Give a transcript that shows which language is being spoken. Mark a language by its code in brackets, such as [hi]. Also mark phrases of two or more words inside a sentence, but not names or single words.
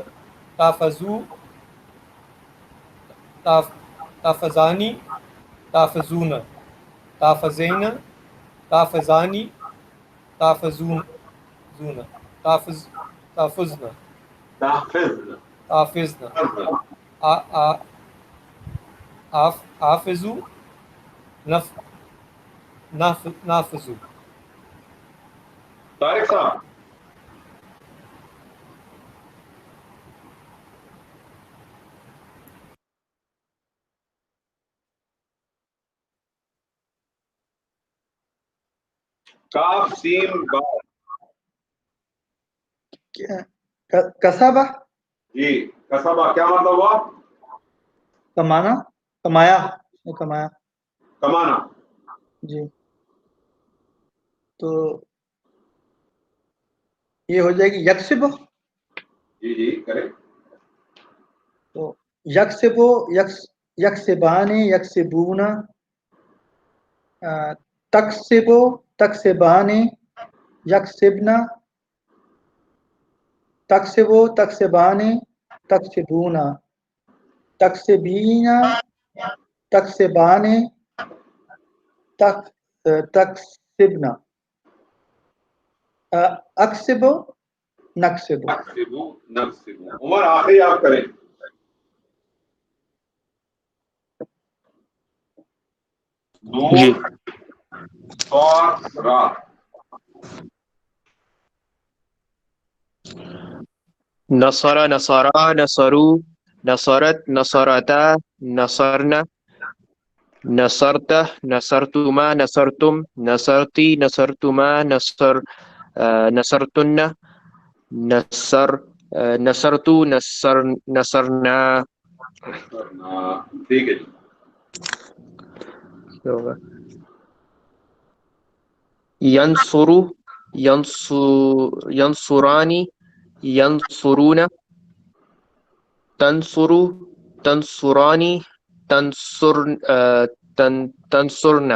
[ar] تافزو تافزانی تافزون تافزین تافزانی تافزون تافزنا تحفظ تافزنا آفزو نافزو. [ur] طارق صاحب کاف سین با کسبہ جی کسبہ کیا مطلب ہوا؟ کمانا، کمایا، کمایا کمانا. جی. تو یہ ہو جائے گی یکسب. جی جی کریں. [ar] تو یکسب یکسبان یکسبون تکسب تکسبان یکسبنا تکسب تکسبان تکسبون تکسبین تکسبان تکسبنا اکسب نکسب. نقصبو نقصبو. [ur] عمر آخری آپ کریں. جی. نون صاد را. [ar] نصر نصرا نصروا نصرت نصرتا نصرنا نصرت نصرتما نصرتم نصرتی نصرتما نصرتن نصرت نصرنا. [ur] ٹھیک ہے جی. [ar] ينصر ينصراني ينصرون تنصر تنصراني تنصرنا